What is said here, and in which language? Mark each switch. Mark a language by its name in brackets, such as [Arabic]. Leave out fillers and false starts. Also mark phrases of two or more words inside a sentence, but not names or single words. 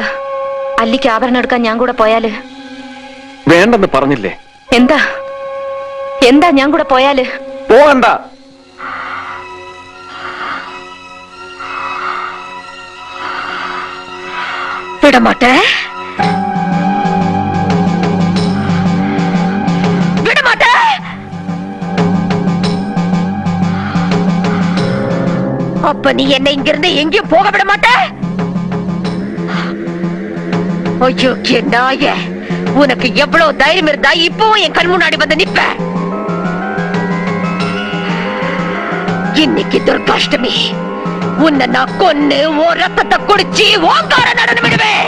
[Malayalam] അല്ലിക്ക് ആഭരണം എടുക്കാൻ ഞാൻ കൂടെ പോയാല്? വേണ്ടെന്ന് പറഞ്ഞില്ലേ? എന്താ ഞാൻ കൂടെ പോയാല്? പോകണ്ട. വിടമാട്ടെ. [Tamil] அப்ப நீ என்ன இங்கிருந்து எங்கேயும் போக விட மாட்ட? ஐயோ நாய, உனக்கு எவ்வளவு தைரியம் இருந்தா இப்பவும் என் கண் முன்னாடி வந்து நிப்ப? இன்னைக்கு துர்காஷ்டமி, உன்னை நான் கொன்னு ஓ ரத்தத்தை குடிச்சு ஓங்கார நடனம் விடுவேன்.